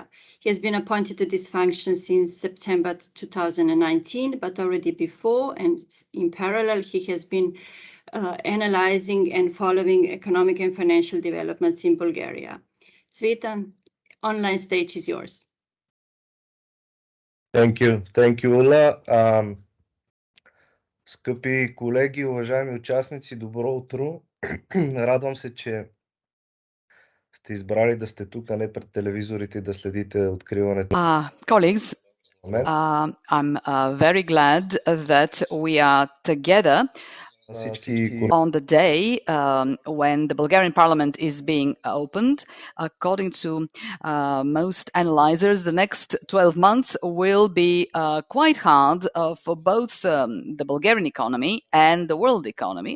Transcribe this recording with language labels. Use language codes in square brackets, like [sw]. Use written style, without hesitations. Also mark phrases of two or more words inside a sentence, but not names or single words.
[en] He has been appointed to this function since September 2019, but already before and in parallel, he has been analyzing and following economic and financial developments in Bulgaria. Cvetan, online stage is yours. Thank you, Ulla. [bg] Скъпи колеги, уважаеми участници, добро утро. Радвам се, че сте избрали да сте тук, а не пред телевизорите и да следите откриването. [en] Colleagues, I'm very glad that we are together on the day when the Bulgarian parliament is being opened. According to most analyzers, the next 12 months will be quite hard for both the Bulgarian economy and the world economy.